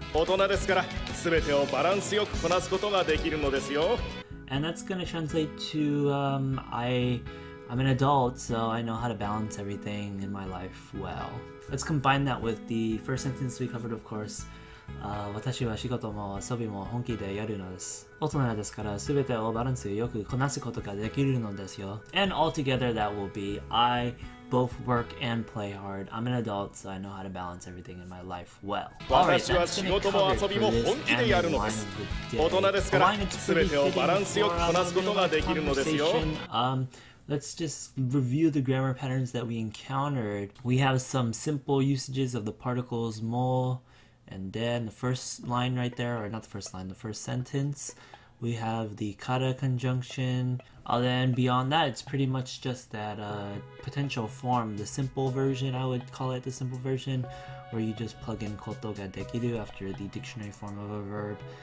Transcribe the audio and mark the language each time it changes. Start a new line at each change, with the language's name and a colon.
Japanese: 大人ですから全てをバランスよくこなすことができるのですよ。
English: And that's gonna translate to I'm an adult, so I know how to balance everything in my life well. Let's combine that with the first sentence we covered, of course.
Japanese: 私は仕事も遊びも本気でやるのです。大人ですから全てをバランスよくこなすことができるのですよ。
English: And altogether that will be, I both work and play hard. I'm an adult, so I know how to balance everything in my life well. Alright,
Japanese: 私は仕事も遊びも本気でやるのです。大人ですから全てをバランスよくこなすことができるのですよ。
English: Let's just review the grammar patterns that we encountered. We have some simple usages of the particles mo and then the first line right there, or not the first line, the first sentence. We have the kara conjunction. Then beyond that, it's pretty much just that potential form, the simple version, I would call it the simple version, where you just plug in koto ga dekiru after the dictionary form of a verb.